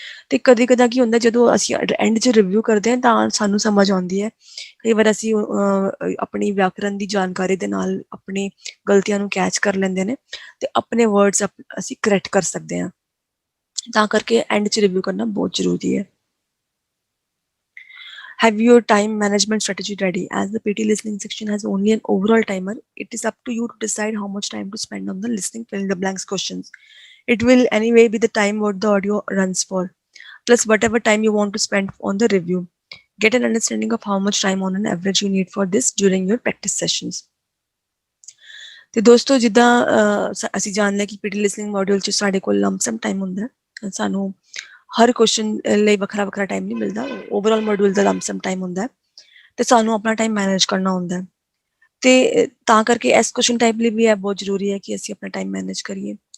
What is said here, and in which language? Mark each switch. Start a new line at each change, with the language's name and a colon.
Punjabi: ਤੇ ਕਦੇ ਕਦਾ ਕੀ ਹੁੰਦਾ, ਜਦੋਂ ਅਸੀਂ ਐਂਡ 'ਚ ਰਿਵਿਊ ਕਰਦੇ ਹਾਂ ਤਾਂ ਸਾਨੂੰ ਸਮਝ ਆਉਂਦੀ ਹੈ। ਕਈ ਵਾਰ ਅਸੀਂ ਆਪਣੀ ਵਿਆਕਰਨ ਦੀ ਜਾਣਕਾਰੀ ਦੇ ਨਾਲ ਆਪਣੀ ਗਲਤੀਆਂ ਨੂੰ ਕੈਚ ਕਰ ਲੈਂਦੇ ਨੇ, ਤੇ ਆਪਣੇ ਵਰਡਸ ਅਸੀਂ ਕਰੈਕਟ ਕਰ ਸਕਦੇ ਹਾਂ। ਤਾਂ ਕਰਕੇ ਐਂਡ 'ਚ ਰਿਵਿਊ ਕਰਨਾ ਬਹੁਤ ਜ਼ਰੂਰੀ ਹੈ।
English: Have your time management strategy ready. As the PT listening section has only an overall timer, it is up to you to decide how much time to spend on the listening fill in the blanks questions. It will anyway be the time what the audio runs for, plus whatever time you want to spend on the review. Get an understanding of how much time on an average you need for this during your practice sessions.
Punjabi: ਤੇ ਦੋਸਤੋ ਜਿੱਦਾਂ ਅਸੀਂ ਜਾਣ ਲਿਆ ਕਿ PT listening module 'ਚ ਸਾਡੇ ਕੋਲ ਲੰਪਸਮ ਟਾਈਮ ਹੁੰਦਾ, ਸਾਨੂੰ ਹਰ ਕੁਐਸਚਨ ਲਈ ਵੱਖਰਾ ਵੱਖਰਾ ਟਾਈਮ ਨਹੀਂ ਮਿਲਦਾ, ਓਵਰਆਲ ਮੋਡਿਊਲ ਦਾ ਲੰਪਸਮ ਟਾਈਮ ਹੁੰਦਾ ਤੇ ਸਾਨੂੰ ਆਪਣਾ ਟਾਈਮ ਮੈਨੇਜ ਕਰਨਾ ਹੁੰਦਾ। ਤੇ ਤਾਂ ਕਰਕੇ ਇਸ ਕੁਐਸਚਨ ਟਾਈਪ ਲਈ ਵੀ ਇਹ ਬਹੁਤ ਜ਼ਰੂਰੀ ਹੈ ਕਿ ਅਸੀਂ ਆਪਣਾ ਟਾਈਮ ਮੈਨੇਜ ਕਰੀਏ।